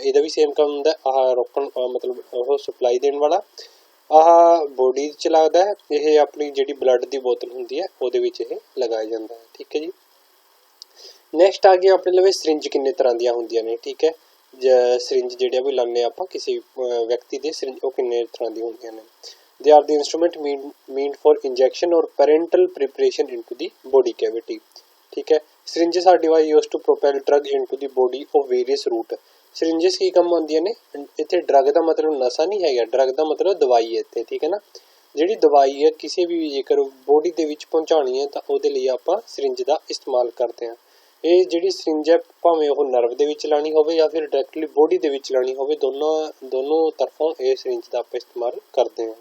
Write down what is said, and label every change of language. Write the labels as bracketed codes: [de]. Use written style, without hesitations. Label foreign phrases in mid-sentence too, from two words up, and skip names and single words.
[pa] ਇਹਦਾ ਵੀ ਸੇਮ ਕੰਮ ਹੁੰਦਾ, ਆਹ ਰੋਕਣ ਮਤਲਬ ਉਹ ਸਪਲਾਈ ਦੇਣ ਵਾਲਾ, ਆਹ ਬੋਡੀ 'ਚ ਲੱਗਦਾ ਹੈ, ਇਹ ਆਪਣੀ ਜਿਹੜੀ ਬਲੱਡ ਦੀ ਬੋਤਲ ਹੁੰਦੀ ਹੈ ਉਹਦੇ ਵਿੱਚ ਇਹ ਲਗਾਇਆ ਜਾਂਦਾ ਹੈ। ਠੀਕ ਹੈ ਜੀ, ਨੈਕਸਟ ਆ ਗਿਆ ਆਪਣੇ ਲਵੇ ਸਿਰਿੰਜ ਕਿੰਨੇ ਤਰ੍ਹਾਂ ਦੀਆਂ ਹੁੰਦੀਆਂ ਨੇ। ਠੀਕ ਹੈ, ਸਿਰਿੰਜ ਜਿਹੜੇ ਵੀ ਲਾਉਂਦੇ ਆਪਾਂ ਕਿਸੇ ਵਿਅਕਤੀ ਦੇ ਸਿਰਿੰਜ ਉਹ ਕਿੰਨੇ ਤਰ੍ਹਾਂ ਦੀਆਂ ਹੁੰਦੀਆਂ ਨੇ। [en] They are the instrument meant for injection or parenteral preparation into the body cavity. [pa] ਠੀਕ ਹੈ, [en] syringes are device used to propel drug into the body of various route. [pa] syringes ਕੀ ਕੰਮ ਆਉਂਦੀਆਂ ਨੇ, ਇੱਥੇ ਡਰਗ ਦਾ ਮਤਲਬ ਨਸ਼ਾ ਨਹੀਂ ਹੈਗਾ, ਡਰਗ ਦਾ ਮਤਲਬ ਦਵਾਈ ਹੈ ਇੱਥੇ। ਠੀਕ ਹੈ ਨਾ, ਜਿਹੜੀ ਦਵਾਈ ਹੈ ਕਿਸੇ ਵੀ ਜੇਕਰ ਬੋਡੀ ਦੇ ਵਿੱਚ ਪਹੁੰਚਾਉਣੀ ਹੈ ਤਾਂ ਉਹਦੇ ਲਈ ਆਪਾਂ ਸਿਰਿੰਜ ਦਾ ਇਸਤੇਮਾਲ ਕਰਦੇ ਹਾਂ। ਇਹ ਜਿਹੜੀ ਸਿਰਿੰਜ ਹੈ ਭਾਵੇਂ ਉਹ ਨਰਵ ਦੇ ਵਿੱਚ ਲਾਣੀ ਹੋਵੇ ਜਾਂ ਫਿਰ ਡਾਇਰੈਕਟਲੀ ਬੋਡੀ ਦੇ ਵਿੱਚ ਲਾਣੀ ਹੋਵੇ, ਦੋਨੋਂ ਤਰਫੋਂ ਇਹ ਸਿਰਿੰਜ ਦਾ ਆਪਾਂ ਇਸਤੇਮਾਲ ਕਰਦੇ ਹਾਂ।